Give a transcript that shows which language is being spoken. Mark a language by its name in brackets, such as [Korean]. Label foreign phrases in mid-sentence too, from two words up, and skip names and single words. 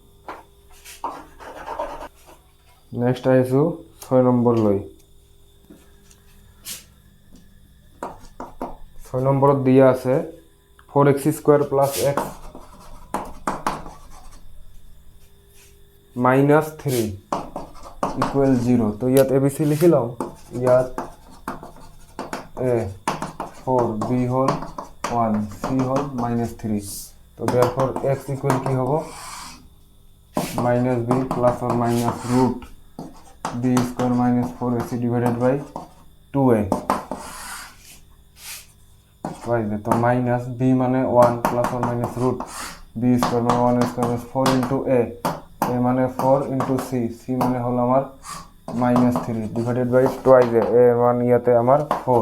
[Assamese] নেক্সট আইছো 6 নম্বর লই। 6 নম্বরত দিয়া আছে [English] 4x² plus x -3 equal 0. [Assamese] তো ইয়াত abc লিখি লও। ইয়াত a 4 b হল 1 c হল -3। তো therefore [English] x equal [Assamese] কি হবো [English] -b plus or minus √ b² - 4ac divided by 2a. [Assamese] তো [English] minus b [Assamese] মানে 1 [English] plus or minus √ b² [Assamese] মানে 1² [English] 4 into a [Assamese] মানে [English] 4 into c [Assamese] মানে হলো আমার -3 [English] divided by twice a [Assamese] মান ইয়াতে আমার 4।